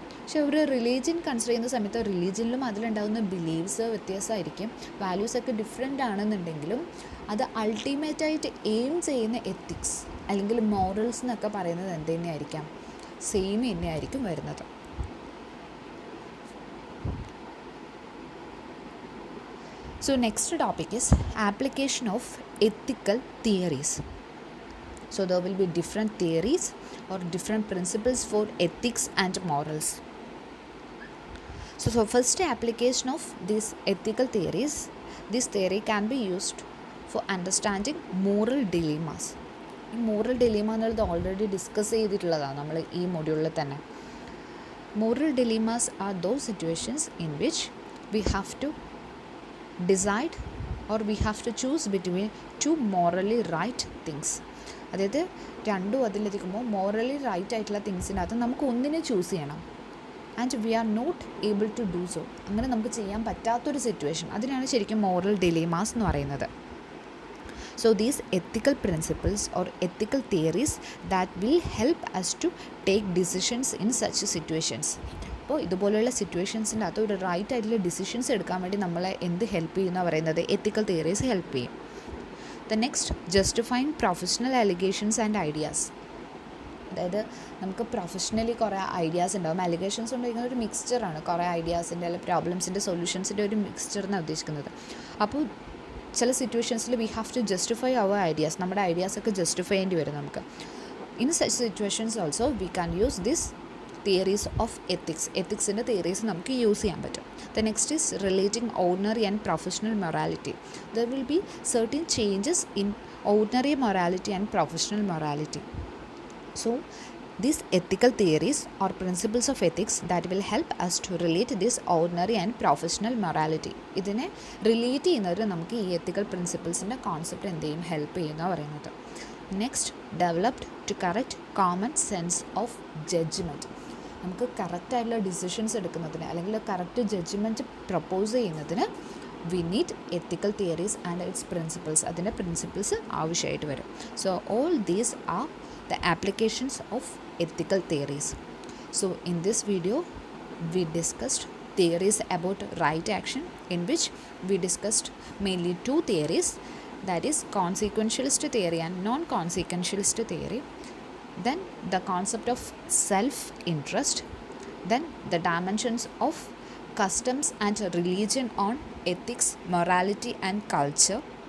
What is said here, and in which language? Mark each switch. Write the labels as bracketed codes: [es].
[ml] പക്ഷേ ഒരു religion consider ചെയ്യുന്ന സമയത്ത് റിലീജിയനിലും അതിലുണ്ടാകുന്ന ബിലീവ്സ് വ്യത്യാസമായിരിക്കും, വാല്യൂസൊക്കെ ഡിഫറെൻ്റ് ആണെന്നുണ്ടെങ്കിലും അത് അൾട്ടിമേറ്റായിട്ട് എയിം ചെയ്യുന്ന എത്തിക്സ് അല്ലെങ്കിൽ മോറൽസ് എന്നൊക്കെ പറയുന്നത് എന്ത് തന്നെയായിരിക്കാം, സെയിം തന്നെയായിരിക്കും വരുന്നത്. [en] So next topic is application of ethical theories. So there will be different theories or different principles for ethics and morals. So first application of these ethical theories, this theory can be used for understanding moral dilemmas. [ml] ഈ moral ഡിലീമ എന്നുള്ളത് already discuss ചെയ്തിട്ടുള്ളതാണ് നമ്മൾ ഈ മൊഡ്യൂളിൽ തന്നെ. [en] Moral dilemmas are those situations in which we have to decide or we have to choose between two morally right things. [ml] അതായത് രണ്ടും അതിലെത്തിക്കുമ്പോൾ morally right ആയിട്ടുള്ള തിങ്സിനകത്ത് നമുക്ക് ഒന്നിനെ ചൂസ് ചെയ്യണം. [en] And we are not able to do so. [ml] അങ്ങനെ നമുക്ക് ചെയ്യാൻ പറ്റാത്തൊരു സിറ്റുവേഷൻ, അതിനാണ് ശരിക്കും മോറൽ ഡിലേമാസ് എന്ന് പറയുന്നത്. [en] So these ethical principles or ethical theories that will help us to take decisions in such situations. [ml] അപ്പോൾ ഇതുപോലെയുള്ള സിറ്റുവേഷൻസിൻ്റെ അകത്ത് ഒരു റൈറ്റ് ആയിട്ടുള്ള ഡിസിഷൻസ് എടുക്കാൻ വേണ്ടി നമ്മളെ എന്ത് ഹെൽപ്പ് ചെയ്യുന്ന പറയുന്നത്, എത്തിക്കൽ തിയറീസ് ഹെൽപ്പ് ചെയ്യും. [en] The next, justifying professional obligations and ideas. [ml] അതായത് നമുക്ക് പ്രൊഫഷണലി കുറേ ഐഡിയാസ് ഉണ്ടാകും. അലിഗേഷൻസ് ഉണ്ടായിരിക്കുന്നത് ഒരു മിക്സ്ചറാണ്, കുറേ ഐഡിയാസിൻ്റെ അല്ലെങ്കിൽ പ്രോബ്ലംസിൻ്റെ സൊല്യൂഷൻസിൻ്റെ ഒരു മിക്സ്ചറിനാണ് ഉദ്ദേശിക്കുന്നത്. അപ്പോൾ ചില സിറ്റുവേഷൻസിൽ [en] we have to justify our ideas, [ml] നമ്മുടെ ഐഡിയാസൊക്കെ ജസ്റ്റിഫൈ ചെയ്യേണ്ടി വരും നമുക്ക്. [en] In such situations also we can use this theories of ethics. [ml] എത്തിക്സിൻ്റെ theories നമുക്ക് യൂസ് ചെയ്യാൻ പറ്റും. [en] The next is relating ordinary and professional morality. There will be certain changes in ordinary morality and professional morality. So these ethical theories or principles of ethics that will help us to relate this ordinary and professional morality. [ml] ഇതിനെ relate ചെയ്യുന്നവർ നമുക്ക് ഈ എത്തിക്കൽ പ്രിൻസിപ്പിൾസിൻ്റെ concept എന്ത് ചെയ്യും, help ചെയ്യുന്ന പറയുന്നത്. [en] Next, developed to correct common sense of judgement. [ml] നമുക്ക് കറക്റ്റായിട്ടുള്ള ഡിസിഷൻസ് എടുക്കുന്നതിന് അല്ലെങ്കിൽ കറക്റ്റ് ജഡ്ജ്മെൻറ്റ് പ്രപ്പോസ് ചെയ്യുന്നതിന് [en] We need ethical theories and its principles. [ml] അതിൻ്റെ പ്രിൻസിപ്പിൾസ് ആവശ്യമായിട്ട് വരും. [en] So all these are the applications of ethical theories. So in this video we discussed theories about right action, in which we discussed mainly two theories, that is consequentialist theory and non-consequentialist theory. Then the concept of self-interest, then the dimensions of customs and religion on ethics, morality and culture.